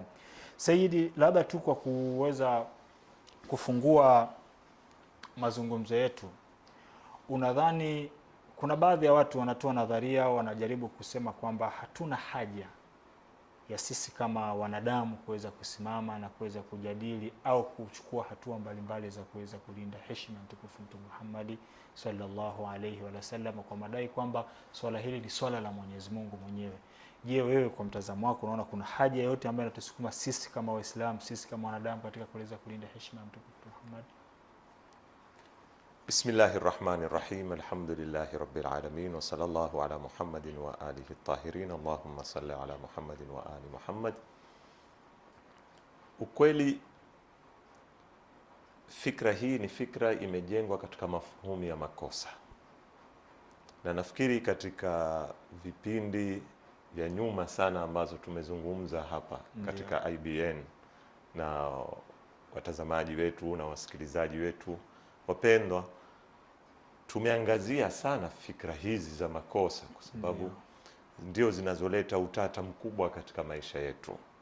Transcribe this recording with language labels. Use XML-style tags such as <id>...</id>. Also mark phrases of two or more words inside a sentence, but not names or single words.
<sw>Sayyidi, labda tu kwa kuweza kufungua mazungumzo yetu, unadhani kuna baadhi ya watu wanatoa nadharia, wanajaribu kusema kwamba hatuna haja ya sisi kama wanadamu kuweza kusimama na kuweza kujadili au kuchukua hatua mbalimbali za kuweza kulinda heshima ya mtukufu Mtume Muhammad</sw> <ar>صلى الله عليه وسلم,</ar> <sw>kwa madai kwamba swala hili ni swala la Mwenyezi Mungu mwenyewe. Je, wewe kwa mtazamo wako unaona kuna haja yote ambayo inatusukuma sisi kama Waislamu, sisi kama wanadamu katika kuweza kulinda heshima ya mtukufu Muhammad?</sw> <ar>بسم الله الرحمن الرحيم. الحمد لله رب العالمين وصلى الله على محمد وآله الطاهرين. اللهم صل على محمد وآل محمد.</ar> <sw>Ukweli fikra hii ni fikra imejengwa katika mafhumu ya makosa, na nafikiri katika vipindi vya nyuma sana ambazo tumezungumza hapa katika IBN na watazamaji wetu na wasikilizaji wetu wapendwa, tumeangazia sana fikra hizi za makosa kwa sababu ndio zinazoleta utata mkubwa katika maisha yetu.</sw>